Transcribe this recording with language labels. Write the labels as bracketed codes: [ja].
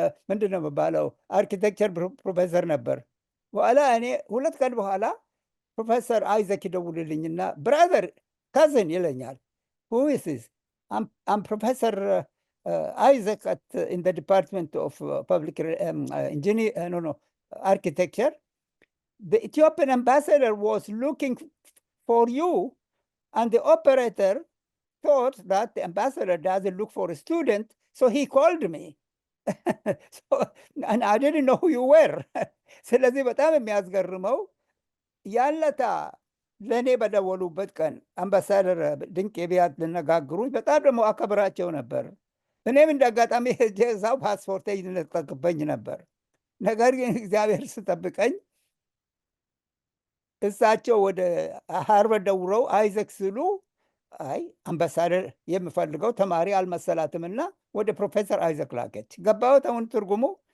[am] ምንድን ነው የሚባለው አርኪቴክቸር ፕሮፌሰር ነበር። በኋላ እኔ 2 ቀን በኋላ ፕሮፌሰር አይዘክ ይደውልልኝና ብራዘር ካዝን ይለኛል። [en] who is this? I'm Professor Isaac in the Department of Public Architecture. The Ethiopian ambassador was looking for you, and the operator thought that the ambassador doesn't look for a student, so he called me. and I didn't know who you were. [am] ስለዚህ በጣም የሚያስገርመው ያለታ ለእኔ በደወሉበት ቀን አምባሳደር ድንቄ ቢያት ልነጋግሩኝ በጣም ደግሞ አከብራቸው ነበር። እኔም እንደ አጋጣሚ ጄዛው ፓስፖርት ይነጠቅብኝ ነበር። ነገር ግን እግዚአብሔር ስጠብቀኝ እሳቸው ወደ ሃርቨርድ ደውለው አይዘክ ሲሉ አይ አምባሳደር የምፈልገው ተማሪ አልመሰላትምና ወደ ፕሮፌሰር አይዘክ ላከች። ገባሁት አሁን ትርጉሙ?